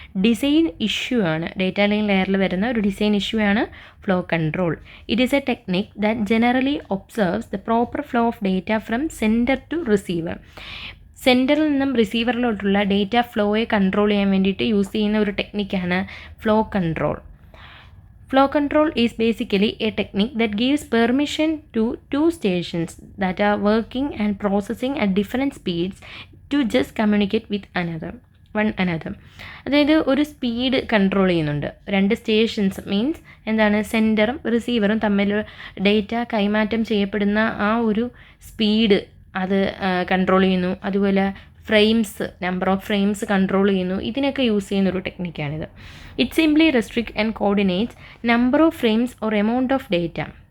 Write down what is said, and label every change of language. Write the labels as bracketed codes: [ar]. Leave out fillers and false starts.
[ml] Design issue ആണ്. Data link ലെയറിൽ വരുന്ന ഒരു ഡിസൈൻ ഇഷ്യൂ ആണ് flow control. [en] It is a technique that generally observes the proper flow of data from sender to receiver. [ml] സെൻഡറിൽ നിന്നും റിസീവറിലോട്ടുള്ള data ഫ്ലോയെ control ചെയ്യാൻ വേണ്ടിയിട്ട് use ചെയ്യുന്ന ഒരു ടെക്നിക്കാണ് flow control. [en] Flow control is basically a technique that gives permission to two stations that are working and processing at different speeds to just communicate with one another. [ml] അതായത് ഒരു speed control ചെയ്യുന്നുണ്ട്. രണ്ട് stations means എന്താണ്, സെൻഡറും റിസീവറും തമ്മിൽ data കൈമാറ്റം ചെയ്യപ്പെടുന്ന ആ ഒരു സ്പീഡ് അത് കൺട്രോൾ ചെയ്യുന്നു. അതുപോലെ frames, number of frames control ചെയ്യുന്നു. ഇതിനൊക്കെ യൂസ് ചെയ്യുന്നൊരു ടെക്നിക്കാണിത്. [en] It simply restrict and coordinates number of frames or amount of data.